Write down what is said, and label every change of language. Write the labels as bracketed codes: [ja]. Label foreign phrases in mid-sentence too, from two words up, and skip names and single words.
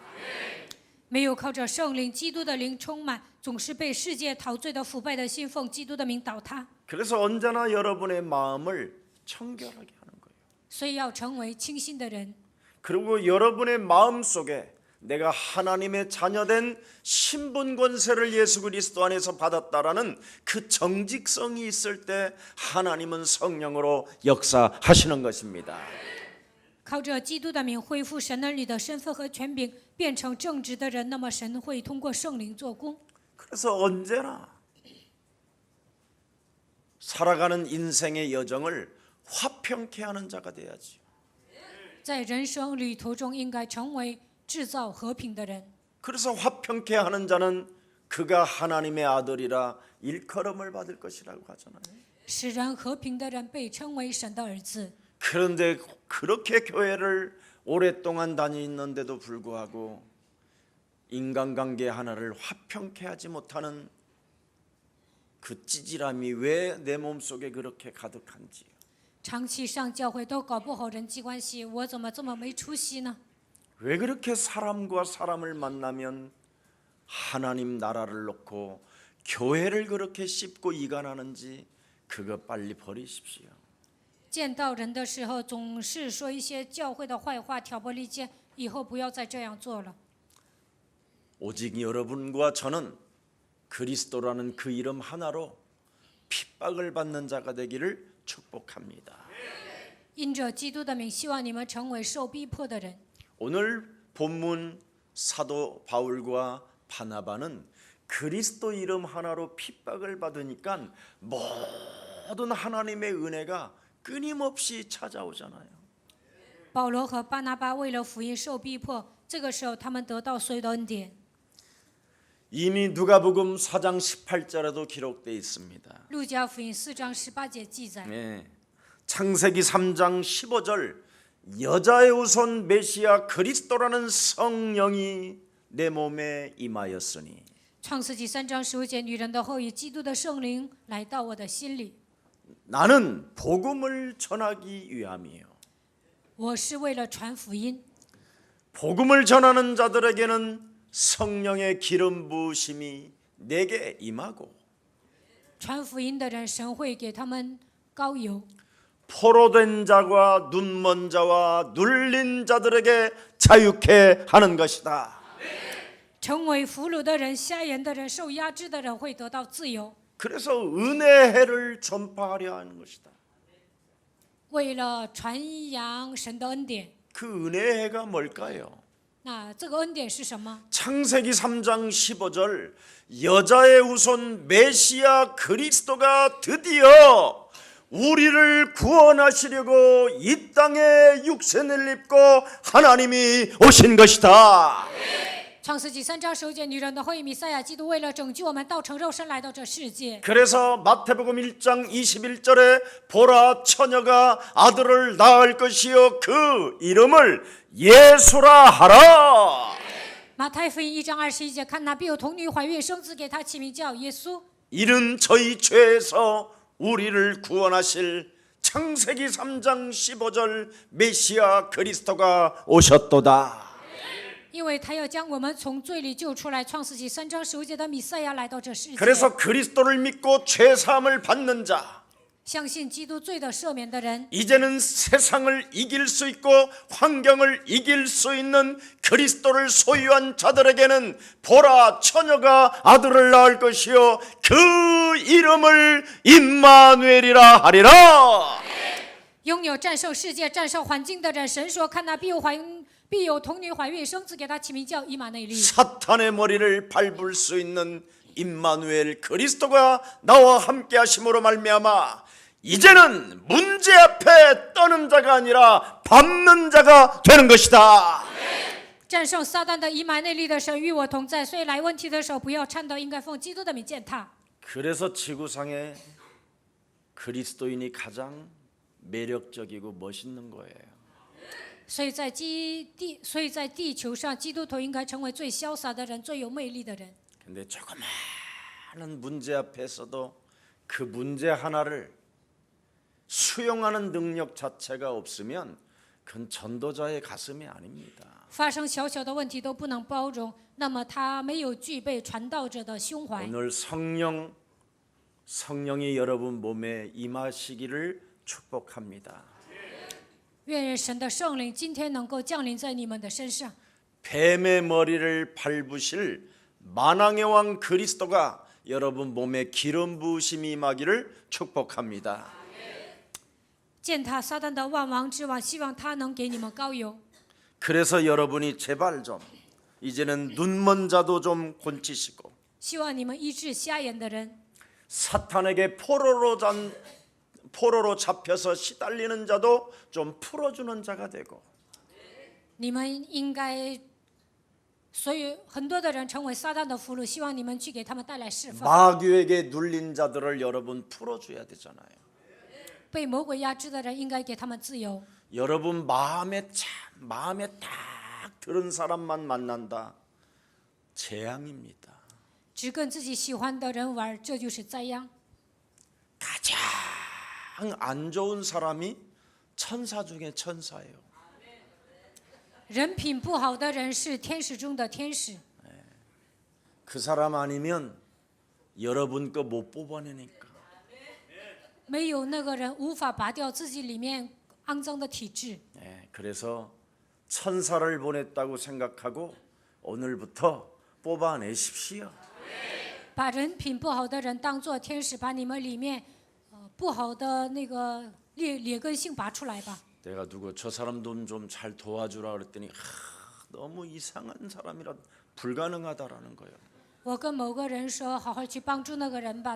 [zh] 没有靠着圣灵、基督的灵充满，总是被世界陶醉的腐败的心，奉基督的名倒塌。 [ko] 그래서 언제나 여러분의 마음을 청결하게 하는 거예요. [zh] 所以要成为清心的人。 [ko] 그리고 여러분의 마음 속에 내가 하나님의 자녀된 신분 권세를 예수 그리스도 안에서 받았다라는 그 정직성이 있을 때 하나님은 성령으로 역사하시는 것입니다. [zh] 靠着基督的名恢复神儿女的身份和权柄，变成正直的人，那么神会通过圣灵做工。 [ko] 그래서 언제나 살아가는 인생의 여정을 화평케 하는 자가 돼야지. [zh] 在人生旅途中，应该成为制造和平的人。 [ko] 그래서 화평케 하는 자는 그가 하나님의 아들이라 일컬음을 받을 것이라고 하잖아요. [zh] 使人和平的人被称为神的儿子。 [ko] 그런데 그렇게 교회를 오랫동안 다니는데도 불구하고 인간관계 하나를 화평케 하지 못하는 그 찌질함이 왜 내 몸속에 그렇게 가득한지요. [zh] 长期上教会都搞不好人际关系，我怎么这么没出息呢？ [ko] 왜 그렇게 사람과 사람을 만나면 하나님 나라를 놓고 교회를 그렇게 씹고 이간하는지 그거 빨리 버리십시오. [zh] 见到人的时候总是说一些教会的坏话，挑拨离间，以后不要再这样做了。 [ko] 오직 여러분과 저는 그리스도라는 그 이름 하나로 핍박을 받는 자가 되기를 축복합니다. [zh] 因着基督的名，希望你们成为受逼迫的人。 [ko] 오늘 본문 사도 바울과 바나바는 그리스도 이름 하나로 핍박을 받으니까 모든 하나님의 은혜가 끊임없이 찾아오잖아요. [zh] 保罗和巴拿巴为了福音受逼迫，这个时候他们得到所有的恩典。 [ko] 이미 누가복음 4장 18절에도 기록되어 있습니다. [zh] 路加福音4章18节记载， [ko] 네. 창세기 3장 15절 여자의 후손 메시아 그리스도라는 성령이 내 몸에 임하였으니 [zh] 创世纪3章15节，女人的后裔，基督的圣灵来到我的心里， [ko] 나는 복음을 전하기 위함이에요. [zh] 我是为了传福音。 [ko] 복음을 전하는 자들에게는 성령의 기름 부으심이 내게 임하고 [zh] 传福音的人，神会给他们膏油。 [ko] 포로된 자와 눈먼 자와 눌린 자들에게 자유케 하는 것이다. [zh] 成为俘虏的人、瞎眼的人、受压制的人会得到自由。 [ko] 그래서 은혜해를 전파하려 하는 것이다. [zh] 为了传扬神的恩典， [ko] 그 은혜해가 뭘까요? [zh] 那这个恩典是什么？ [ko] 창세기 3장 15절 여자의 후손 메시아 그리스도가 드디어 우리를 구원하시려고 이 땅에 육신을 입고 하나님이 오신 것이다. [zh] 创世纪3章15节，女人的后裔弥赛亚基督为了拯救我们，道成肉身来到这世界。 [ko] 그래서 마태복음 1장 21절에 보라 처녀가 아들을 낳을 것이요 그 이름을 예수라 하라. [zh] 马太福音1章21节，看那必有童女怀孕生子，给他起名叫耶稣。 [ko] 이는 저희 죄에서 우리를 구원하실 창세기 3장 15절 메시아 그리스도가 오셨도다. [zh] 因为他要将我们从罪里救出来。创世纪3章15节的弥赛亚来到这世界， [ko] 그래서 그리스도를 믿고 죄 사함을 받는 자 [zh] 相信基督罪的赦免的人， [ko] 이제는 세상을 이길 수 있고 환경을 이길 수 있는 그리스도를 소유한 자들에게는 보라 처녀가 아들을 낳을 것이요 그 이름을 임마누엘이라 하리라. [zh] 拥有战胜世界、战胜环境的人，神说：“看那必有童女怀孕生子，给他起名叫以马内利。” [ko] 사탄의 머리를 밟을 수 있는 임마누엘 그리스도가 나와 함께 하심으로 말미암아 이제는 문제 앞에 떠는 자가 아니라 밟는 자가 되는 것이다. [zh] 战胜撒旦的以马内利的神与我同在，所以来问题的时候不要颤抖，应该奉基督的名践踏。 [ko] 그래서 지구상에 그리스도인이 가장 매력적이고 멋있는 거예요. [zh] 所以在地球上，基督徒应该成为最潇洒的人、最有魅力的人。 [ko] 근데 조그마한 문제 앞에서도 그 문제 하나를 수용하는 능력 자체가 없으면 그건 전도자의 가슴이 아닙니다. [zh] 发生小小的问题都不能包容，那么他没有具备传道者的胸怀。 [ko] 오늘 성령이 여러분 몸에 임하시기를 축복합니다. [zh] 愿神的圣灵今天能够降临在你们的身上。 [ko] 뱀의 머리를 밟으실 만왕의 왕 그리스도가 여러분 몸에 기름 부으심이 임하기를 축복합니다. [zh] 践踏撒旦的万王之王，希望他能给你们膏油。 [ko] 그래서 여러분이 제발 좀 이제는 눈먼 자도 좀 곤치시고 [zh] 希望你们医治瞎眼的人， [ko] 사탄에게 포로로 잡혀서 시달리는 자도 좀 풀어주는 자가 되고 [zh] 你们应该所以很多的人成为撒旦的俘虏，希望你们去给他们带来释放。 [ko] 마귀에게 눌린 자들을 여러분 풀어줘야 되잖아요. [zh] 被魔鬼压制的人应该给他们自由。 [ko] 여러분 마음에 딱 들은 사람만 만난다. 재앙입니다. [zh] 只跟自己喜欢的人玩，这就是灾殃。 [ko] 가장 안 좋은 사람이 천사 중에 천사예요. [zh] 人品不好的人是天使中的天使， [ko] 그 사람 아니면 여러분 거 못 뽑아내니까. [zh] 没有那个人无法拔掉自己里面肮脏的体质。 [ko] 그래서 천사를 보냈다고 생각하고 오늘부터 뽑아내십시오. [zh] 把人品不好的人当作天使，把你们里面不好的那个劣根性拔出来吧。 [ko] 내가 누구 저 사람 좀 잘 도와주라 그랬더니 너무 이상한 사람이라 불가능하다라는 거예요. [zh] 我跟某个人说，好好去帮助那个人吧。